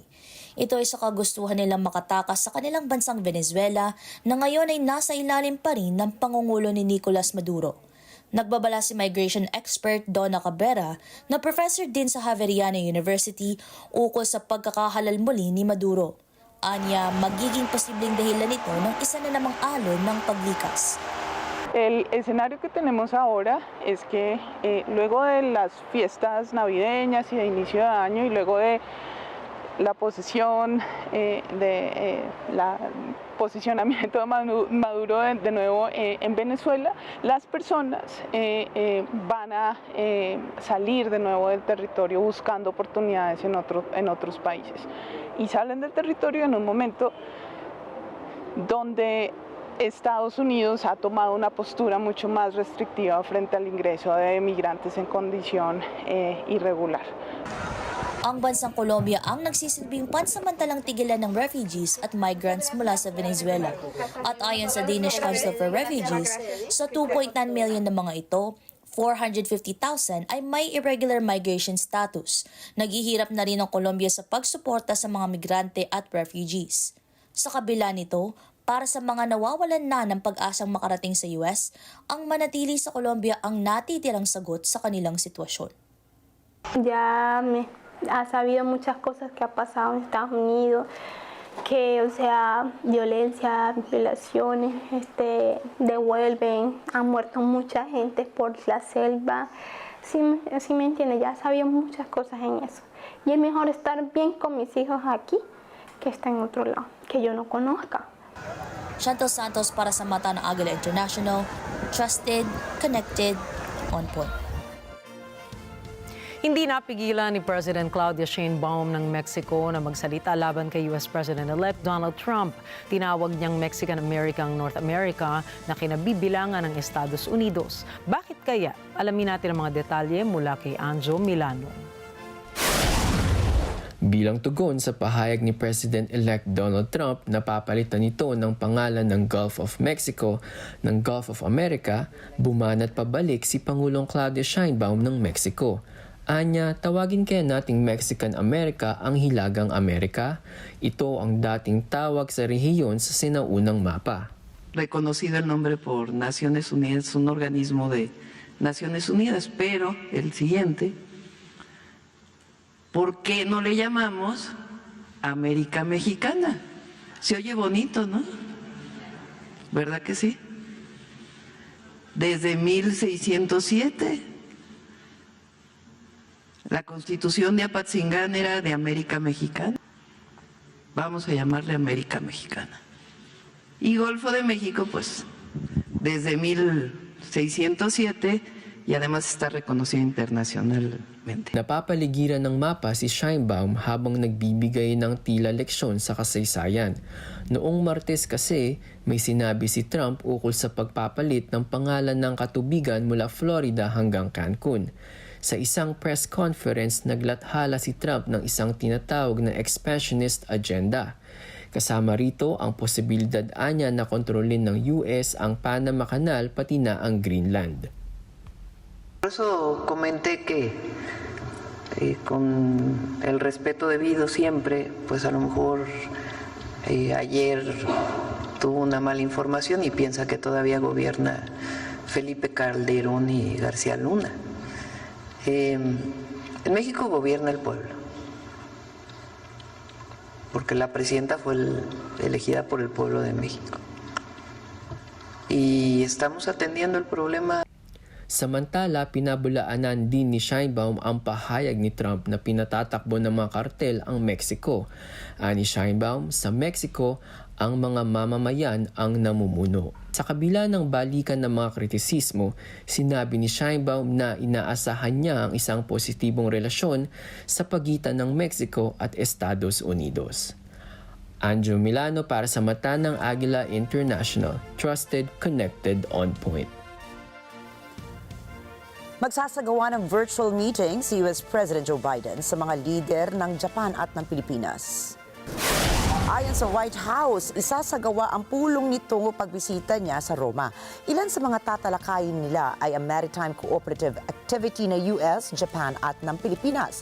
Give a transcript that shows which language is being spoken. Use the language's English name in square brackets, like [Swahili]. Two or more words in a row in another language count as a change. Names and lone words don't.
[Filipino] Ito ay sa kagustuhan nilang makatakas sa kanilang bansang Venezuela na ngayon ay nasa ilalim pa rin ng pangungulo ni Nicolas Maduro. Nagbabala si [English] migration expert [Filipino] Donna Cabrera na professor din sa Javeriana University ukol sa pagkakahalal muli ni Maduro. Anya, magiging posibleng dahilan nito ng isa na namang alon ng paglikas. [Spanish] El escenario que tenemos ahora es que luego de las fiestas navideñas y de inicio de año y luego de la posesión posicionamiento de Maduro de nuevo en Venezuela, las personas van a salir de nuevo del territorio buscando oportunidades en otros países. Y salen del territorio en un momento donde Estados Unidos ha tomado una postura mucho más restrictiva frente al ingreso de migrantes en condición irregular. [Filipino] Ang bansang Colombia ang nagsisilbing pansamantalang tigilan ng refugees at migrants mula sa Venezuela. At ayon sa Danish Council for Refugees, sa 2.9 million na mga ito, 450,000 ay may [English] irregular migration status. [Filipino] Naghihirap na rin ang Colombia sa pagsuporta sa mga migrante at refugees. Sa kabila nito, para sa mga nawawalan na ng pag-asang makarating sa US, ang manatili sa Colombia ang natitirang sagot sa kanilang sitwasyon. [Spanish] Ha sabido muchas cosas que ha pasado en Estados Unidos, que, o sea, violencia, violaciones, devuelven, han muerto mucha gente por la selva. Sí me entiende, ya sabía muchas cosas en eso. Y es mejor estar bien con mis hijos aquí que estar en otro lado, que yo no conozca. [Filipino] Chantal Santos para sa mata ng Agila International, [English] trusted, connected, on point. [Filipino] Hindi napigilan ni President Claudia Sheinbaum ng Mexico na magsalita laban kay US President-elect Donald Trump. Tinawag niyang Mexican-American North America na kinabibilangan ng Estados Unidos. Bakit kaya? Alamin natin ang mga detalye mula kay Anjo Milano. Bilang tugon sa pahayag ni President-elect Donald Trump na papalitan nito ng pangalan ng Gulf of Mexico ng Gulf of America, bumanat pabalik si Pangulong Claudia Sheinbaum ng Mexico. Anya, tawagin kaya nating Mexican America ang Hilagang Amerika? Ito ang dating tawag sa rehiyon sa sinaunang mapa. [Spanish] Reconocido el nombre por Naciones Unidas, un organismo de Naciones Unidas, pero el siguiente, ¿por qué no le llamamos América Mexicana? Se oye bonito, ¿no? ¿Verdad que sí? Desde 1607, la Constitución de Apatzingán era de América Mexicana. Vamos a llamarle América Mexicana. Y Golfo de México, pues, desde 1607 y además está reconocido internacionalmente. [Filipino] Napapaligiran ng mapa si Sheinbaum habang nagbibigay ng tila leksyon sa kasaysayan. Noong Martes kasi, may sinabi si Trump ukol sa pagpapalit ng pangalan ng katubigan mula Florida hanggang Cancun. Sa isang [English] press conference, [Filipino] naglathala si Trump ng isang tinatawag na [English] expansionist agenda. [Filipino] Kasama rito ang posibilidad anya na kontrolin ng US ang Panama Canal pati na ang Greenland. [Spanish] Por eso comenté que con el respeto debido siempre, pues a lo mejor ayer tuvo una mala información y piensa que todavía gobierna Felipe Calderón y García Luna. En México gobierna el pueblo, porque la presidenta fue elegida por el pueblo de México. Y estamos atendiendo el problema. [Filipino] Samantala, pinabulaanan din ni Sheinbaum ang pahayag ni Trump na pinatatakbo ng mga kartel ang Mexico. Ani Sheinbaum, sa Mexico, ang mga mamamayan ang namumuno. Sa kabila ng balikan ng mga kritisismo, sinabi ni Sheinbaum na inaasahan niya ang isang positibong relasyon sa pagitan ng Mexico at Estados Unidos. Anjo Milano para sa Mata ng Agila International. [English] Trusted, connected, on point. [Filipino] Magsasagawa ng [English] virtual meeting [Filipino] si US President Joe Biden sa mga lider ng Japan at ng Pilipinas. Ayon sa White House, isasagawa ang pulong nito pagbisita niya sa Roma. Ilan sa mga tatalakayin nila ay ang [English] maritime cooperative activity [Filipino] na US, Japan at ng Pilipinas.